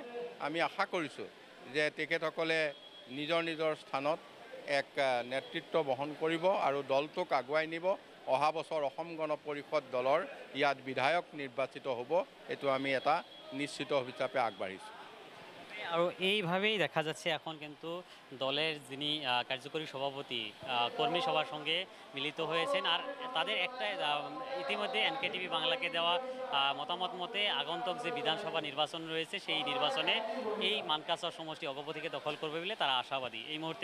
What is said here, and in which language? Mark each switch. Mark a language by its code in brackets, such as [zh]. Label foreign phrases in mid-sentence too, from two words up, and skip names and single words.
[as] আমি আশা কৰিছোঁ যে তেখেতসকলে নিজৰ নিজৰ স্থানত এক নেতৃত্ব বহন কৰিব আৰু দলটোক আগুৱাই নিব। অহা বছৰ অসম গণ পৰিষদ দলৰ ইয়াত বিধায়ক নিৰ্বাচিত হ'ব, এইটো আমি এটা নিশ্চিত হিচাপে আগবাঢ়িছোঁ। [bn] আৰু এইভাবেই দেখা যাচ্ছে এখন কিন্তু দলের যিনি কার্যকরী সভাপতি কর্মী সভার সঙ্গে মিলিত হয়েছেন। আর তাদের একটা ইতিমধ্যে এনকেটিভি বাংলাকে দেওয়া মতামত মতে আগন্তুক যে বিধানসভা নির্বাচন রয়েছে সেই নির্বাচনে এই মানকাছার সমষ্টি অগপতিকে দখল করবে বলে তারা আশাবাদী।